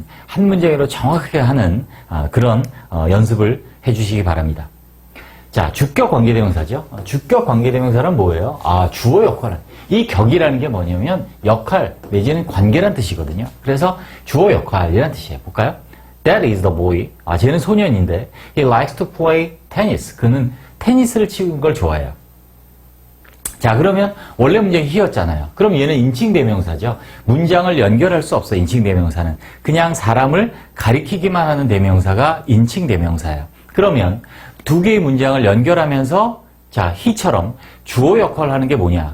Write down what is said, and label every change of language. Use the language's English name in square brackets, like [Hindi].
[Korean] 한 문장으로 정확하게 하는 그런 연습을 해주시기 바랍니다. 자, 주격 관계대명사죠. 주격 관계대명사는 뭐예요? 주어 역할은. 이 격이라는 게 뭐냐면 역할 내지는 관계란 뜻이거든요. 그래서 주어 역할이란 뜻이에요. 볼까요? [English] That is the boy. [Korean] 쟤는 소년인데 [English] he likes to play tennis. [Korean] 그는 테니스를 치는 걸 좋아해요. 자, 그러면 원래 문장이 he였잖아요. 그럼 얘는 인칭대명사죠. 문장을 연결할 수 없어, 인칭대명사는. 그냥 사람을 가리키기만 하는 대명사가 인칭대명사예요. 그러면 두 개의 문장을 연결하면서 자, he처럼 주어 역할을 하는 게 뭐냐?